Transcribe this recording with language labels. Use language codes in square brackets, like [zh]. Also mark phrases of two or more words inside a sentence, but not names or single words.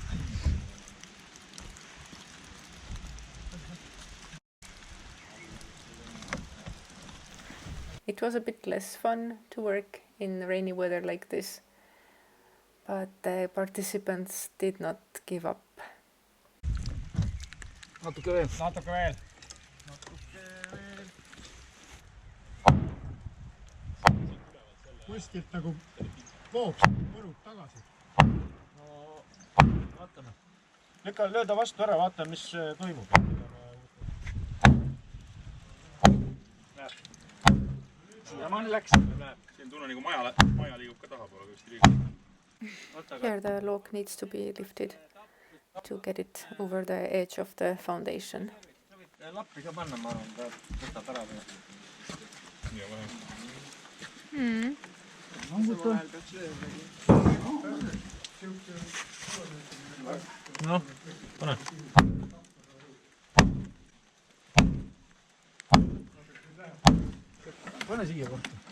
[en] It was a bit less fun to work in rainy weather like this, but the participants did not give up. [et] Natuke veel. Natuke veel. Kuskilt nagu voog põrub tagasi. No vaatame. Lükka lööda vastu ära, vaata mis toimub. Siiamaani läks. Siin tunnen nagu maja liigub ka tahapoole kuskil liigub. [en] Here the log needs to be lifted to get it over the edge of the foundation. [et] Lappi ka panna, ma arvan, ta võtab ära või. Ja vähem. Noh, pane. Pane siia kohta.